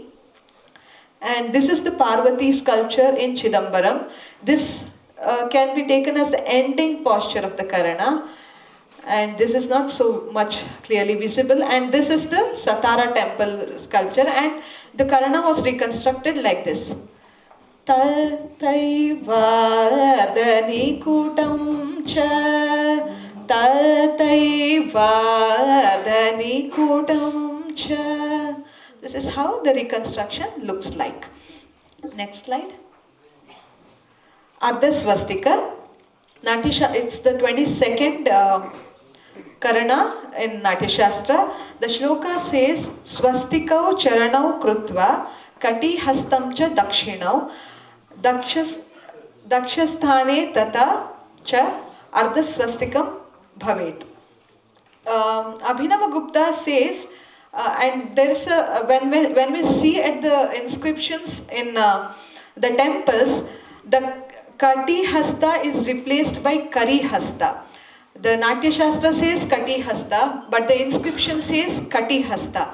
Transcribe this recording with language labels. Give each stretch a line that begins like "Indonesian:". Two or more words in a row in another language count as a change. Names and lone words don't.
English: And this is the Parvati sculpture in Chidambaram. This can be taken as the ending posture of the Karana, and this is not so much clearly visible. And this is the Satara temple sculpture, and the Karana was reconstructed like this.
Sanskrit: Tatai vardani kutam cha, tatai vardani kutam cha.
English: This is how the reconstruction looks like. Next slide. Ardha Swastika. It's the 22nd Karana in Natyashastra. The shloka says,
Sanskrit: Swastikau charanau krutva kati hastam cha dakshinau dakshasthane tata cha ardha swastikam bhavet.
English: Abhinavagupta says, and there is a, when we see at the inscriptions in the temples, the Kati Hasta is replaced by Kari Hasta. The Natya Shastra says Kati Hasta, but the inscription says Kati Hasta.